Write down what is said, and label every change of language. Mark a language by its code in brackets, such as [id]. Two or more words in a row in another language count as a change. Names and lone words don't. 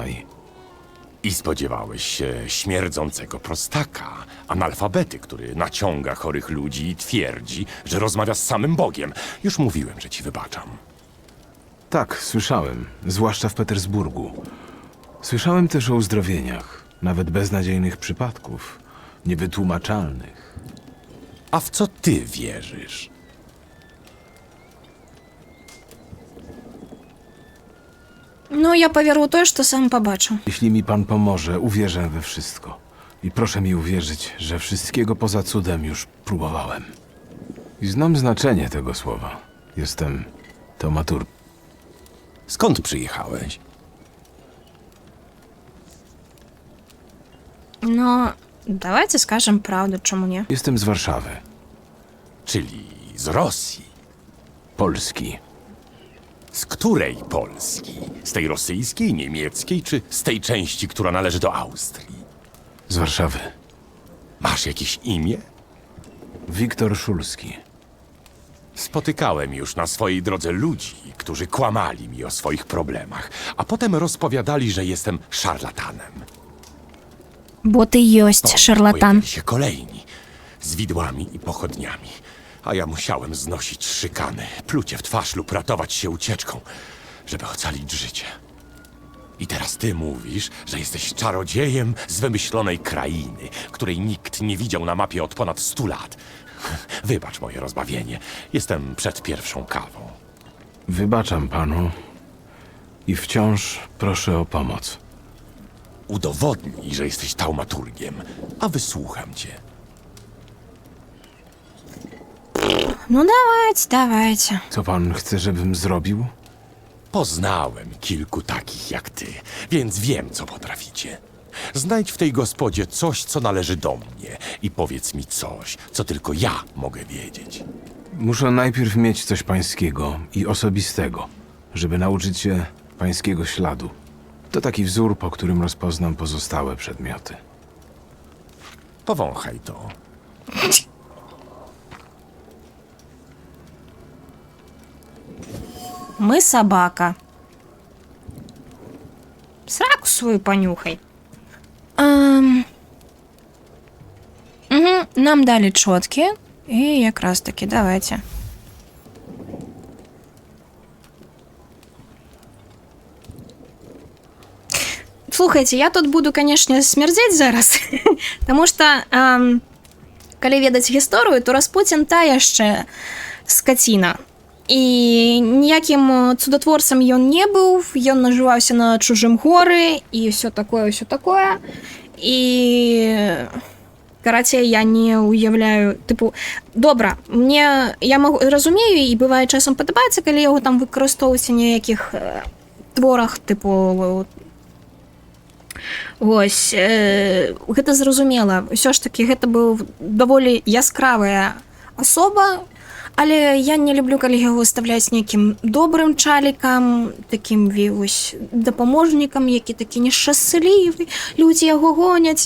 [pl] I spodziewałeś się śmierdzącego prostaka, analfabety, który naciąga chorych ludzi i twierdzi, że rozmawia z samym Bogiem. Już mówiłem, że ci wybaczam. Tak, słyszałem, zwłaszcza w Petersburgu. Słyszałem też o uzdrowieniach, nawet beznadziejnych przypadków, niewytłumaczalnych. A w co ty wierzysz? [uk] Ну, я повірю у те, що сам побачу. [pl] Jeśli mi pan pomoże, uwierzę we wszystko. I proszę mi uwierzyć, że wszystkiego poza cudem już próbowałem. I znam znaczenie tego słowa. Jestem taumaturg. Skąd przyjechałeś? [uk] Ну, давайте скажем правду, чому ні. [pl] Jestem z Warszawy, Czyli z Rosji. Polski. Z której Polski? Z tej rosyjskiej, niemieckiej, czy z tej części, która należy do Austrii? Z Warszawy. Masz jakieś imię? Wiktor Szulski. Spotykałem już na swojej drodze ludzi, którzy kłamali mi o swoich problemach, a potem rozpowiadali, że jestem szarlatanem. [uk] Бо ти єсть [pl] Potem [uk] шарлатан. [pl] pojawili się kolejni, z widłami i pochodniami, a ja musiałem znosić szykany, plucie w twarz lub ratować się ucieczką, żeby ocalić życie. I teraz ty mówisz, że jesteś czarodziejem z wymyślonej krainy, której nikt nie widział na mapie od ponad 100 lat. Wybacz moje rozbawienie. Jestem przed pierwszą kawą. Wybaczam panu i wciąż proszę o pomoc. Udowodnij, że jesteś taumaturgiem, a wysłucham cię. [uk] Ну, давайте. [pl] Co pan chce, żebym zrobił? Poznałem kilku takich jak ty, więc wiem, co potraficie. Znajdź w tej gospodzie coś, co należy do mnie i powiedz mi coś, co tylko ja mogę wiedzieć. Muszę najpierw mieć coś pańskiego i osobistego, żeby nauczyć się pańskiego śladu. To taki wzór, po którym rozpoznam pozostałe przedmioty. Powąchaj to. [uk] Ми собака. Сраку свою понюхай. Угу, нам дали чотки. І якраз таки, давайте. Слухайте, я тут буду, конечно, смердеть зараз, тому що, [be] коли ведаць гісторыю, то Распутін та яшчэ скаціна. І ніякім цудотворцам ён не быў, ён нажываўся на чужым горы, і ўсё такое. І... Карацей, я не уяўляю, тыпу, добра, мне, я разумею, і бывае часам падабаецца, калі яго там выкарыстоўваць у ніякіх творах, тыпу, вось, гэта зразумела, ўсё ж такі гэта быў даволі яскравая асоба, але я не люблю, калі яго выставляць нейкім добрым чалікам, такім вось дапаможнікам, які такі нешчаслівы, людзі яго гоняць.